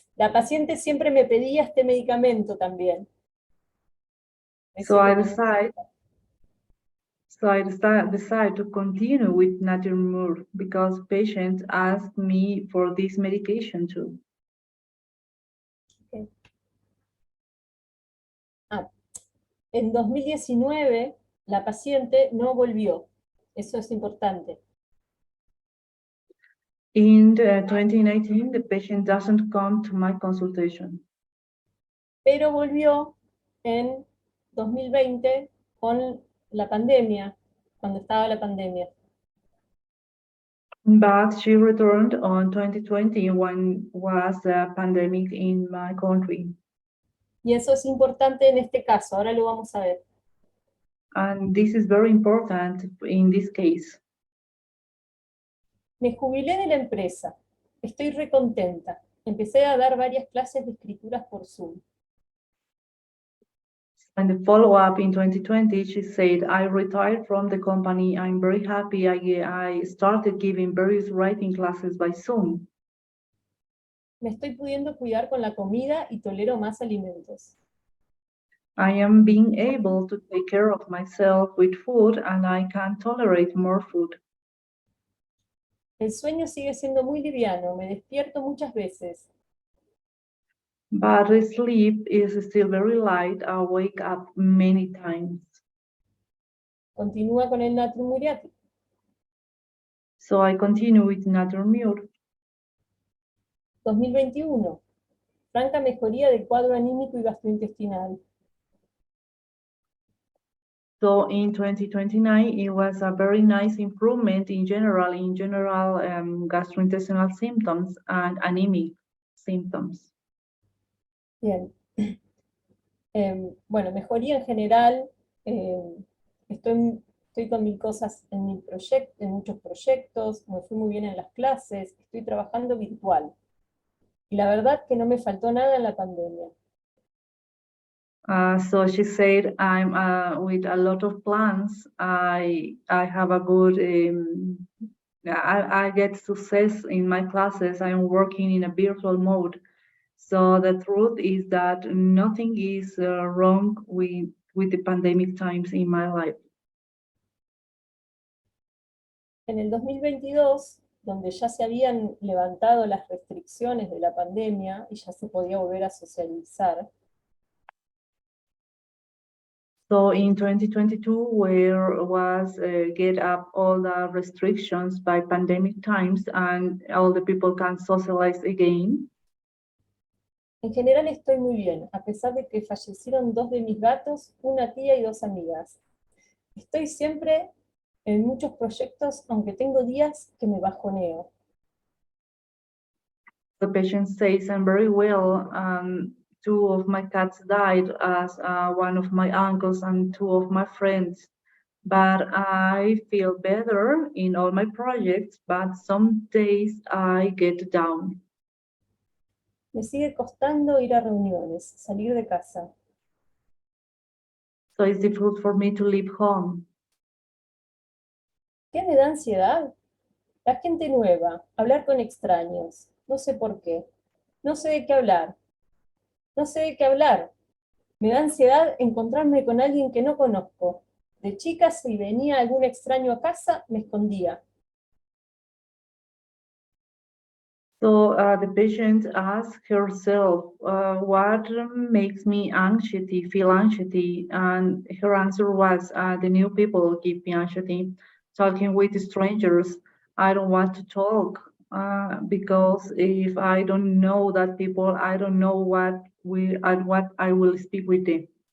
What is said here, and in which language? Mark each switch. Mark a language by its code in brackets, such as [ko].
[es] La paciente siempre me pedía este medicamento también. [en] So I decide to continue with natrium mur because patients asked me for this medication too. [es] En 2019, la paciente no volvió. Eso es importante. [en] In 2019, the patient doesn't come to my consultation. [es] Pero volvió en 2020 con la pandemia, cuando estaba la pandemia. [en] But she returned on 2020 when was a pandemic in my country. [es] Y eso es importante en este caso, ahora lo vamos a ver. [en] And this is very important in this case. [es] Me jubilé de la empresa, estoy recontenta. Empecé a dar varias clases de escrituras por Zoom. [en] And the follow-up in 2020, she said, I retired from the company. I'm very happy. I started giving various writing classes by Zoom. [es] Me estoy pudiendo cuidar con la comida y tolero más alimentos. [en] I am being able to take care of myself with food and I can tolerate more food. [es] El sueño sigue siendo muy liviano, me despierto muchas veces. [en] But the sleep is still very light. I wake up many times. [es] Continúa con el natrium muriaticum. [en] So I continue with natrium mur. [es] 2021. Franca mejoría del cuadro anímico y gastrointestinal. [en] So in 2029, it was a very nice improvement in general gastrointestinal symptoms and anemic symptoms. [es] Bien. Bueno, mejoría en general. Estoy con mil cosas en muchos proyectos, me fui muy bien en las clases, estoy trabajando virtual. Y la verdad que no me faltó nada en la pandemia. [en] So she said, I'm with a lot of plans. I have a good, I get success in my classes. I'm working in a virtual mode. So the truth is that nothing is wrong with the pandemic times in my life. [es] En el 2022, donde ya se habían levantado las restricciones de la pandemia y ya se podía volver a socializar, [en] So in 2022, where was get up all the restrictions by pandemic times and all the people can socialize again. [es] en general estoy muy bien, a pesar de que fallecieron 2 de mis gatos, una tía y 2 amigas. Estoy siempre en muchos proyectos, aunque tengo días que me bajoneo. [en] The patient says, I'm very well. 2 of my cats died, as one of my uncles and 2 of my friends. But I feel better in all my projects, but some days I get down. [es] Me sigue costando ir a reuniones, salir de casa. [en] So it's difficult for me to leave home. [es] ¿Qué me da ansiedad? La gente nueva, hablar con extraños, no sé por qué. No sé de qué hablar. No sé de qué hablar. Me da ansiedad encontrarme con alguien que no conozco. De chica, si venía algún extraño a casa, me escondía. [en] So the patient asks herself, what makes me anxiety, feel anxiety? And her answer was, the new people give me anxiety. Talking with strangers, I don't want to talk because if I don't know that people, I don't know what I will speak with them.